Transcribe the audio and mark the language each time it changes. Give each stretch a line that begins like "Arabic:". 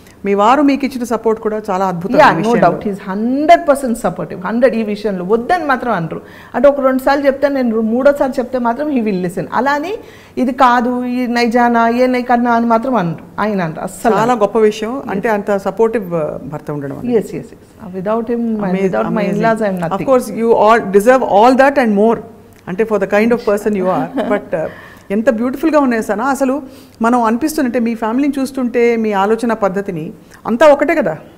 Telugu: మీ వారు మీకు ఇచ్చిన సపోర్ట్ కూడా చాలా అద్భుతం.
English: No doubt is 100% supportive.
Telugu: 100 ఈ విషయంలో వద్దని మాత్రం అనరు. అంటే ఒక 2 సార్లు చెప్తే నేను 3వ సారి చెప్తే మాత్రం
English: He will listen.
Telugu: అలాని ఇది కాదు ఈ నైజానా ఏ నై కన్నా అని మాత్రం అనరు ఆయన అంటారు. అస్సలు చాలా గొప్ప విషయం, అంటే అంత సపోర్టివ్ భర్త ఉండడం.
English: yes without him without my in-laws I am nothing. Of course you all deserve all that and more, అంటే for the kind of person you are.
Telugu: But ఎంత బ్యూటిఫుల్గా ఉన్నాయి సనా, అసలు మనం అనిపిస్తుంటే మీ ఫ్యామిలీని చూస్తుంటే మీ ఆలోచన పద్ధతిని అంతా ఒకటే కదా.